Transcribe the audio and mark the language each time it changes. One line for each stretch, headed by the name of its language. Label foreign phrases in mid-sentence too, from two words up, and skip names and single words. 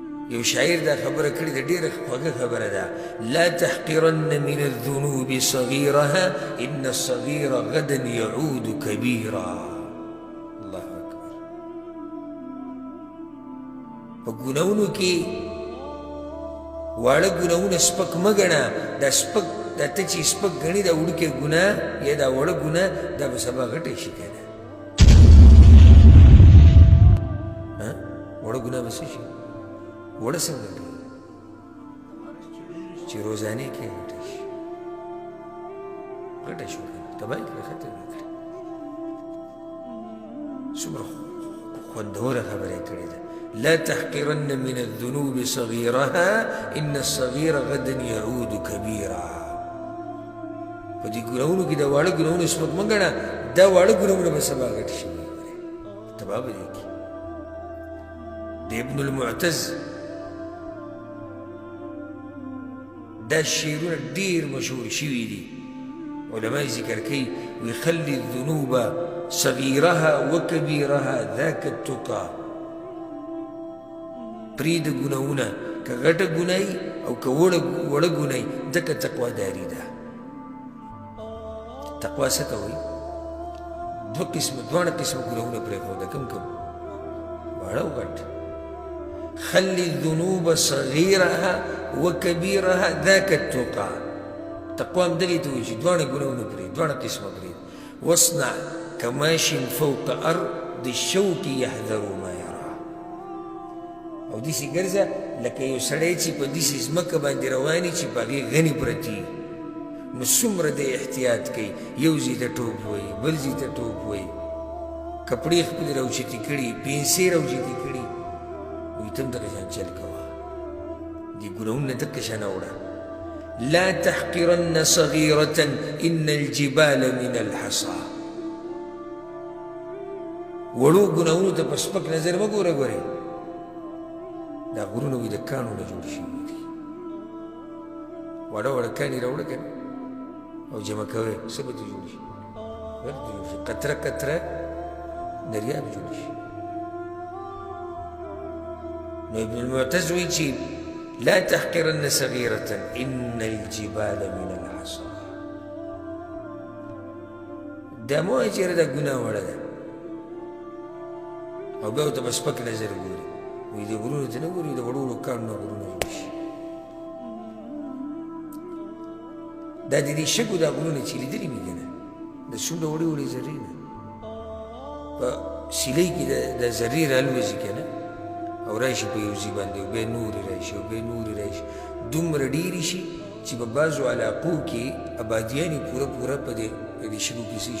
Pashto: یو شاعر دا خبره کړې ده، ډېره خوږه خبره ده.
Arabic: لا تحقرن من الذنوب صغيرها ان الصغير غدا يعود كبيرا. الله اکبر.
Pashto: په ګناهونو کې واړه ګناهونه سپک مه ګڼه. دا سپک دا ته چې سپک ګڼې دا وړوکی ګناه یا دا وړه ګناه دا به سبا غټی شي که نه. وړه ګناه به څه شي؟ وړه څنګه کوي چې روزانې کې غټه شي. غټه شو که نه تباه یې کړه، ختم یې کړه. څومره خوندوره خبره یې کړې ده.
Arabic: لا تحقرن من الذنوب صغيرها ان الصغير غدا يعود كبيرا.
Pashto: په دې ګناهونو کې د واړه ګناهونو سپک مه ګڼه. دا واړه ګناهونه به سبا غټ شي، تباه به دې کړي. د ابن المعتز دا شعرونه ډېر مشهور شوي دي. علما ذکر کوي وی
Arabic: خلي الذنوب صغيرها وكبيرها ذاك التقى.
Pashto: پرېږده ګناهونه، که غټه ګناه او که وړه ګناه، ځکه تقواداري ده. تقوا څه ته وایي؟ دواړه قسمه ګناهونه پرېښوده. کوم کوم؟ واړه او غټ.
Arabic: خلي الذنوب صغيرها وكبيرها ذاك التقى.
Pashto: تقوا هم دغې ته وایي چې دواړه ګناهونه پرېږده، دواړه قسمه پرېږده.
Arabic: واصنع كماش فوق أرض الشوك يحذر ما يرى.
Pashto: او داسې ګرځه لکه یو سړی چې په داسې ځمکه باندې روان وي چې په هغې غني پرتې وي، نو څومره دی احتیاط کوي. یو ځای ته ټوپ وایي، بل ځای ته ټوپ وایي، کپړې خپلې راوچتې کړي، پنسې راوچتې کړي. وایي ته هم دغه شان چل کوه، دې ګناهونو نه دغه شان اوړه.
Arabic: لا تحقرن صغيرة ان الجبال من الحصى.
Pashto: وړو ګناهونو ته په سپک نظر مه ګوره. ګورې دا غرونه وي د کاڼو نه جوړ شوي دي. واړه واړه کاڼي راوړه که نه او جمع کوئ، څه به دې جوړ شي؟ ورته جوړ شي. قطره قطره دریاب جوړ شي. نو ابن المعتز وایي چې
Arabic: لا تحقرن صغيرة ان الجبال من الحصى.
Pashto: دا مه وایه چېرې دا ګناه وړه ده او بیا ورته په سپک نظر ګوري. وایي د غرونو ته نه ګوري، د وړو وړو کاڼو نه غرونه جوړ شي. دا د دې شګو دا غرونه چې لیدلي مې که نه، د څومره وړې وړې ذرې نه په سیلۍ کې د ذرې رالوځي که نه، او راشي په یو ځای باندې، او بیا نورې راشي او بیا نورې راشي، دومره ډېرې شي چې په بعضو علاقو کې آبادیانې پوره په دې شګو کې څه شي؟